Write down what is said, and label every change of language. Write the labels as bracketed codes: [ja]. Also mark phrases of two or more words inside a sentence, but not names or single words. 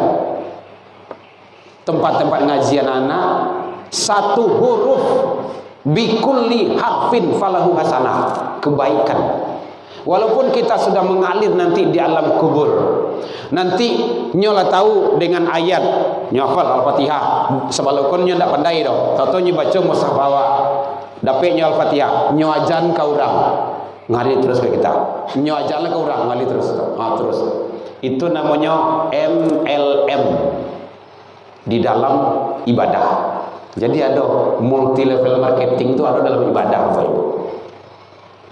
[id] Tempat-tempat ngajian anak, satu huruf [ar] بكل حرف فله حسنة, [id] kebaikan. [min] Walaupun kita sudah mengalir nanti di alam kubur, nanti nyola tahu dengan ayat, nyafal Al-Fatihah, sebelum nyo tidak pandai doh, tahu nyo baca mushaf awak, dapat nyo Al-Fatihah, nyo ajan ke orang, ngalir terus ke kita, nyo ajan ke orang, ngalir terus, terus. [id] Itu namanya MLM di dalam ibadah. Jadi ada [en] multi level marketing [id] itu ada dalam ibadah, Bapak Ibu.